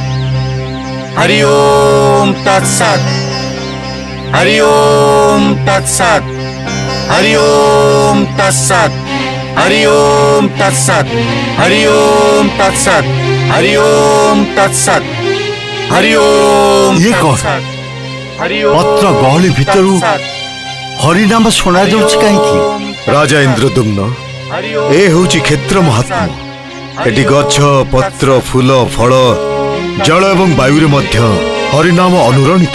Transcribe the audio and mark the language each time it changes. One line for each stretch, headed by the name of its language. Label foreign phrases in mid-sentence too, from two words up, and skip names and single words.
Sanskrit: हरि ओम तत्सत्। हरि ओम तत्सत्। हरि ओम तत्सत्। हरि ओम तत्सत्। हरि ओम तत्सत्। हरि ओम तत्सत्। हरि ओम
Hindi: ये कौन?
Odia: ପତ୍ର ଗହଳି ଭିତରୁ ହରିନାମ ଶୁଣା ଯାଉଛି କାହିଁକି? ରାଜା ଇନ୍ଦ୍ରଦ୍ୟୁମ୍ନ ଏ ହେଉଛି କ୍ଷେତ୍ର ମାହାତ୍ମ୍ୟ। ଏଠି ଗଛ ପତ୍ର ଫୁଲ ଫଳ ଜଳ ଏବଂ ବାୟୁ ରେ ମଧ୍ୟ ହରିନାମ ଅନୁରଣିତ।